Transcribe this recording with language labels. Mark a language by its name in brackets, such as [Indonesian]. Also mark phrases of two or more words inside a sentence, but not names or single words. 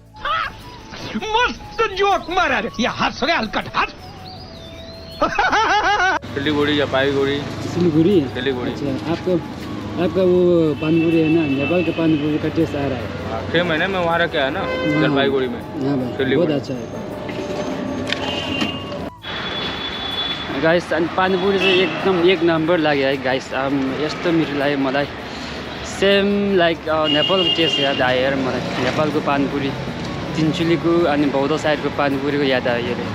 [Hindi] मस्त जोक मारा रे ये हंस रहे हलकट हंस। सिलीगुड़ी या पाईगुड़ी सिलीगुड़ी। अच्छा आपका वो पानीपुरी है ना, नेपाल के पानीपुरी का टेस्ट आ रहा है। 6 महीने में वहाँ रखा है ना जलपाईगुड़ी में। हाँ भाई बहुत अच्छा है गाइस। [Nepali] अनि पानीपुरी चाहिँ एकदम 1 नम्बर लाग्यो है गाइस। यस्तो मिठो लाग्यो मलाई। [English] same like [Nepali] नेपालको टेस्ट याद आयो यार मलाई। नेपालको पानीपुरी तिनचुलीको अनि बौद्ध साइडको पानीपुरीको याद आयो अरे।